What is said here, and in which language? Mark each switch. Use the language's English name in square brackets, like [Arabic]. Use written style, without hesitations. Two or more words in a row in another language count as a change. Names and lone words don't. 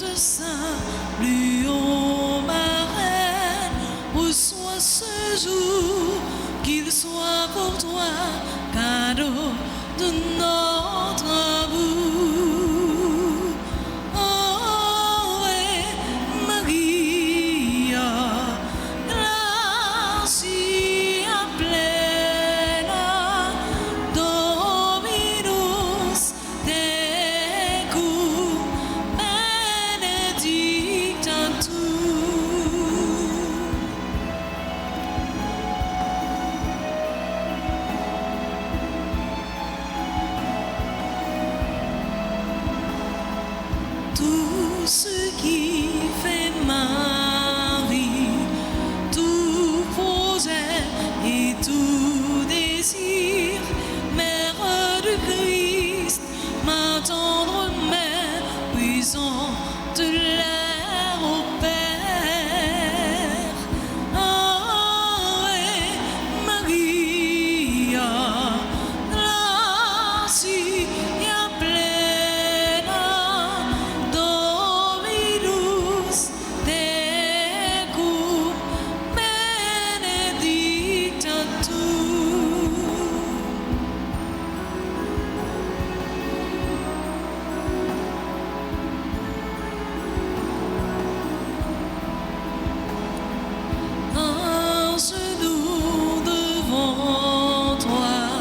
[French] salut, ô ma reine, reçois ce jour, qu'il soit pour toi cadeau de notre amour. [Latin] Oh, Maria, gratia plena, Dominus tecum, benedicta tu. [French] Tout ce qui fait ma vie, tout projet et tout désir, Mère du Christ, ma tendre mère, puissante l'air au Père. [Latin] Ave Maria, gratia plena, Dominus tecum, benedicta tu. [French] Un genou devant toi,